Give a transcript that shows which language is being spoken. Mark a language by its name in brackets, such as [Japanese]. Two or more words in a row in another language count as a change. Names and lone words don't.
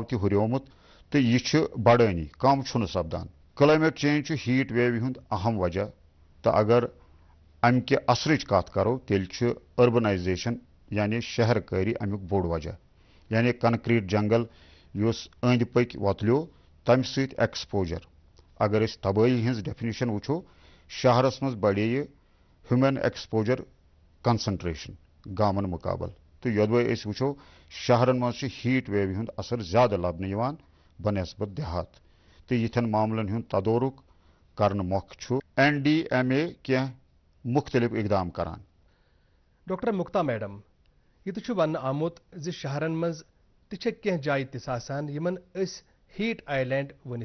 [Kashmiri] تہِ ہُریومُت تہٕ یہِ چھُ بڑٲنی کم چھُنہٕ سپدان [English] climate change [Kashmiri] چھُ [English] heat wave [Kashmiri] ہُنٛد اہم وجہ تہٕ اگر امہِ کہِ اثرٕچ کتھ کرو تیٚلہِ چھُ أربنایزیشن یعنی شہر کٲری امیُک بوٚڑ وجہ یعنی [English] concrete jungle [Kashmiri] یُس أنٛدۍ پٔکۍ وۄتلیو تمہِ سۭتۍ ایکسپوجر اگر أسۍ تبٲہی ہٕنٛز ڈیفینیشن وٕچھو شہرس منٛز بڑیہِ [English] human exposure concentration [Kashmiri] گامن مُقابل تہٕ یوٚدوے أسۍ وٕچھو شہرن منٛز چھُ [English] heat wave [Kashmiri] ہُنٛد اثر زیادٕ لبنہٕ یِوان بنسبت دِہات تہٕ یِتھٮ۪ن معاملن ہُنٛد تدورُک کرنہٕ مۄکھٕ چھُ NDMA کینٛہہ مُختلف اقدام کران ڈاکٹر مُکتا میڈم یہِ تہِ چھُ وننہٕ آمُت زِ شہرن منٛز تہِ چھےٚ کینٛہہ جایہِ تِژھ آسان یِمن أسۍ [English] heat island [Kashmiri] ؤنِتھ